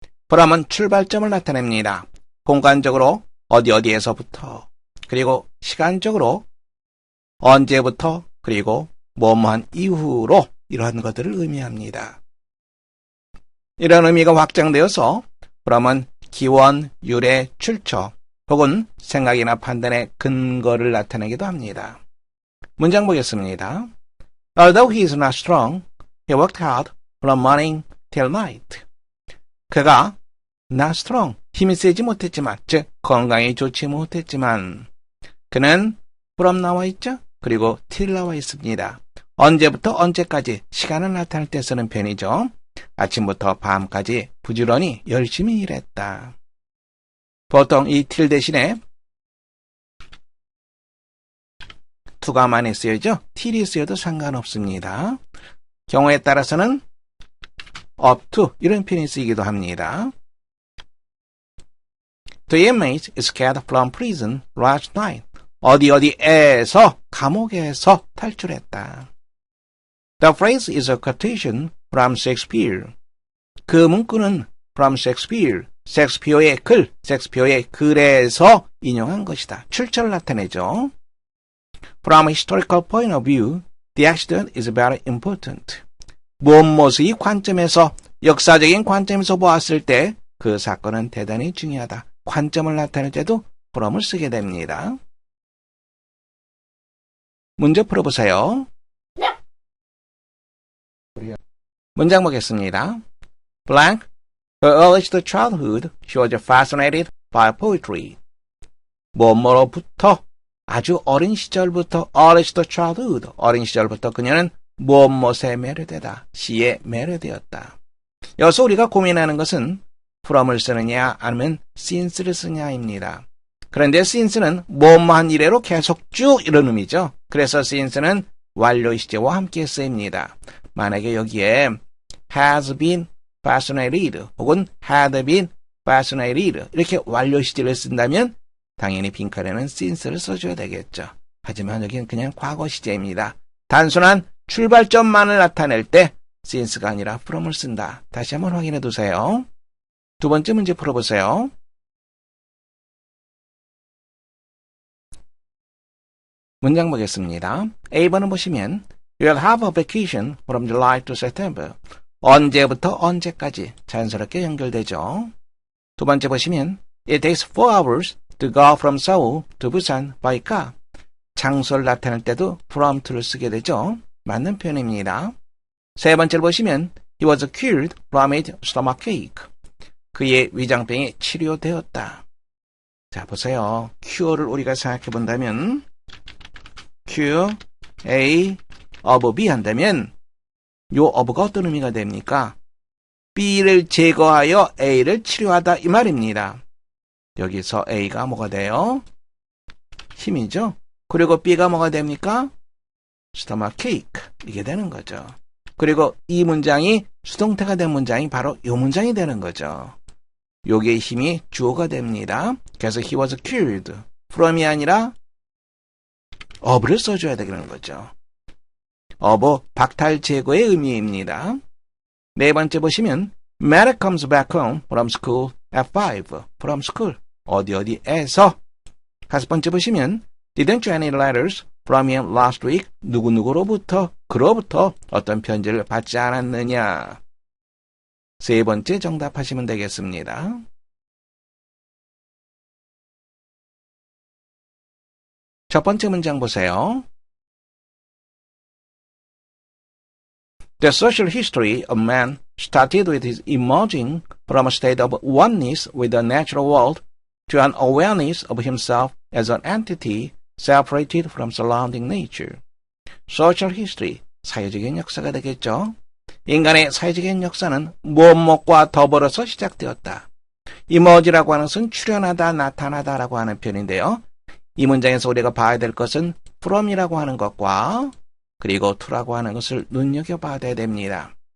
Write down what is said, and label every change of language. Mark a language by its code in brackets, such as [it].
[ko] from은 출발점을 나타냅니다. 공간적으로 어디에서부터, 그리고 시간적으로 언제부터, 그리고 뭐뭐한 이후로 이러한 것들을 의미합니다. 이런 의미가 확장되어서 from은 기원, 유래, 출처, 혹은 생각이나 판단의 근거를 나타내기도 합니다. 문장 보겠습니다. [en] Although he is not strong, he worked hard from morning till night. [ko] 그가 [en] not strong, [ko] 힘이 세지 못했지만, 즉 건강이 좋지 못했지만 그는 from 나와 있죠? 그리고 till 나와 있습니다. 언제부터 언제까지 시간을 나타낼 때 쓰는 편이죠. 아침부터 밤까지 부지런히 열심히 일했다. 보통 이 till 대신에 to가 많이 쓰여져 till이 쓰여도 상관없습니다. 경우에 따라서는 up to 이런 표현이 쓰이기도 합니다. [en] The inmate escaped from prison last night. [ko] 어디에서 감옥에서 탈출했다. [en] The phrase is a quotation from Shakespeare. [ko] 그 문구는 [en] from Shakespeare. [ko] 셰익스피어의 글, 셰익스피어의 글에서 인용한 것이다. 출처를 나타내죠. [en] From a historical point of view, the accident is very important. [ko] 무엇무엇의 관점에서, 역사적인 관점에서 보았을 때 그 사건은 대단히 중요하다. 관점을 나타낼 때도 from을 쓰게 됩니다. 문제 풀어보세요. 문장 보겠습니다. Blank. [en] Her earliest childhood, she was fascinated by poetry. [ko] 뭐뭐로부터, 아주 어린 시절부터, [en] earliest childhood, [ko] 어린 시절부터 그녀는 무엇무엇에 매료되다, 시에 매료되었다. 여기서 우리가 고민하는 것은 from을 쓰느냐 아니면 since를 쓰냐입니다. 그런데 since는 뭐뭐한 이래로 계속 쭉 이런 의미죠. 그래서 since는 완료 시제와 함께 쓰입니다. 만약에 여기에 [en] has been fascinated [ko] 혹은 [en] had been fascinated [ko] 이렇게 완료 시제를 쓴다면 당연히 빈칸에는 since를 써줘야 되겠죠. 하지만 여기는 그냥 과거 시제입니다. 단순한 출발점만을 나타낼 때 since가 아니라 from을 쓴다. 다시 한번 확인해 두세요. 두 번째 문제 풀어보세요. 문장 보겠습니다. A번을 보시면 [en] You'll have a vacation from July to September. [ko] 언제부터 언제까지 자연스럽게 연결되죠. 두 번째 보시면 [en] It takes 4 hours to go from Seoul to Busan by car. [ko] 장소를 나타낼 때도 from to를 쓰게 되죠. 맞는 표현입니다. 세 번째를 보시면 [en] He was cured from his stomachache. [ko] 그의 위장병이 치료되었다. 자, 보세요. cure를 우리가 생각해 본다면 cure A of B 한다면 요 of가 어떤 의미가 됩니까? B를 제거하여 A를 치료하다 이 말입니다. 여기서 A가 뭐가 돼요? 힘이죠. 그리고 B가 뭐가 됩니까? stomachache 이게 되는 거죠. 그리고 이 문장이 수동태가 된 문장이 바로 이 문장이 되는 거죠. 요게 힘이 주어가 됩니다. 그래서 [en] he was cured from [ko] 이 아니라 of를 써줘야 되는 거죠. of 박탈 제거의 의미입니다. 네 번째 보시면 [en] Mary comes back home from school at 5. from school [ko] 어디에서. 다섯 번째 보시면 [en] Didn't you any letters from him last week? [ko] 누구누구로부터 그로부터 어떤 편지를 받지 않았느냐. 세 번째 정답하시면 되겠습니다. 첫 번째 문장 보세요. [en] The social history of man started with his emerging from a state of oneness with the natural world to an awareness of himself as an entity separated from surrounding nature. Social history, [ko] 사회적인 역사가 되겠죠. 인간의 사회적인 역사는 무엇과 더불어서 시작되었다. emerge라고 하는 것은 출현하다, 나타나다라고 하는 표현인데요. 이 문장에서 우리가 봐야 될 것은 from이라고 하는 것과 그리고 to라고 하는 것을 눈여겨봐야 됩니다.